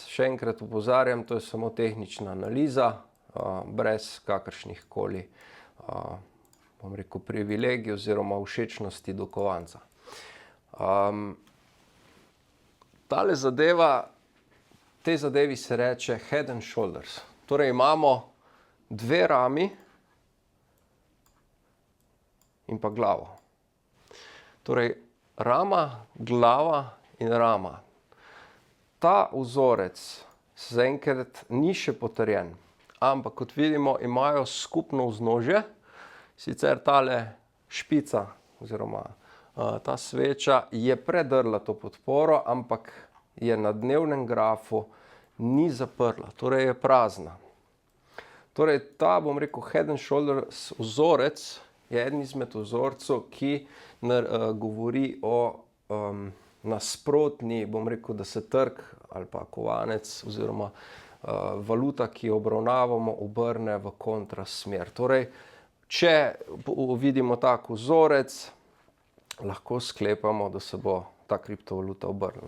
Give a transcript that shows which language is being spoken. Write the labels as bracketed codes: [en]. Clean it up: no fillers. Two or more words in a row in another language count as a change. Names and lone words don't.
[sl] Še enkrat opozarjam, to je samo tehnična analiza, brez kakršnih koli, bom rekel, privilegij oziroma všečnosti do kovanca. Tale zadeva, tej zadevi se reče [en] head and shoulders. [sl] Torej imamo dve rami in pa glavo. Torej rama, glava in rama. Ta vzorec zaenkrat ni še potrjen, ampak kot vidimo, imajo skupno vznožje, sicer tale špica oziroma ta sveča je predrla to podporo, ampak je na dnevnem grafu ni zaprla, torej je prazna. Torej ta, bom rekel, [en] head and shoulders [sl] vzorec je eden izmed vzorcev, ki govori o nasprotni, bom rekel, da se trg ali pa kovanec oziroma valuta, ki jo obravnavamo, obrne v kontrasmer. Torej, če vidimo tak vzorec, lahko sklepamo, da se bo ta kriptovaluta obrnila.